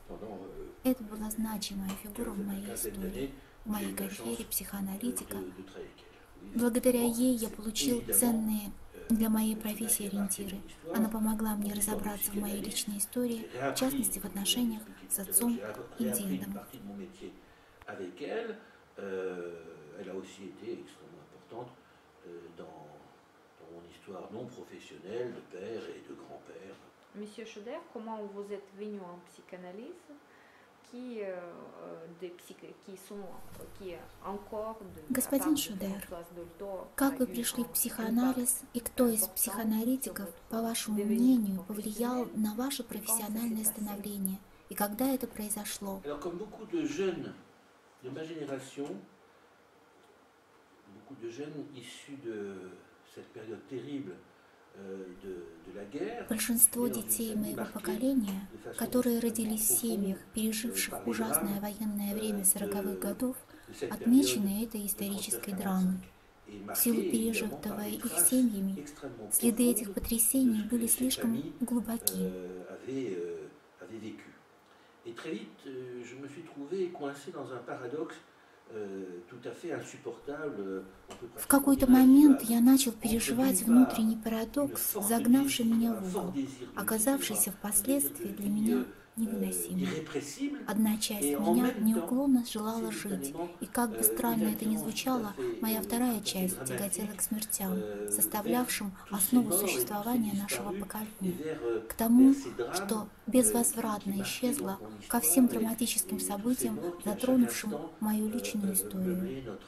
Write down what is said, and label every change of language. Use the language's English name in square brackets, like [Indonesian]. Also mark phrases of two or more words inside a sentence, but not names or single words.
[Russian] Это была значимая фигура в моей истории. в моей карьере психоаналитика. Благодаря ей я получил ценные для моей профессии ориентиры. Она помогла мне разобраться в моей личной истории, в частности в отношениях с отцом и дедом. [French] Elle a aussi été extrêmement importante dans mon histoire non professionnelle de père et de grand-père. Monsieur Choder, comment vous êtes venu en psychanalyse [Russian] Господин Шудер, как вы пришли в психоанализ и кто из психоаналитиков, по вашему мнению, повлиял на ваше профессиональное становление и когда это произошло? [French] De jeunes issus de cette période terrible de la guerre. [Russian] Большинство детей моего поколения, которые родились в семьях, переживших ужасное военное время 40-х годов, отмечены этой исторической драмой. В силу пережитого их семьями, следы этих потрясений были слишком глубоки. [French] Et très vite, je me suis trouvé coincé dans un paradoxe. [Russian] В какой-то момент я начал переживать внутренний парадокс, загнавший меня в угол, оказавшийся впоследствии для меня невыносимым. Одна часть меня неуклонно желала жить, и как бы странно это ни звучало, моя вторая часть тяготела к смертям, составлявшим основу существования нашего поколения, к тому, что безвозвратно исчезло, ко всем драматическим событиям, затронувшим мою личную историю.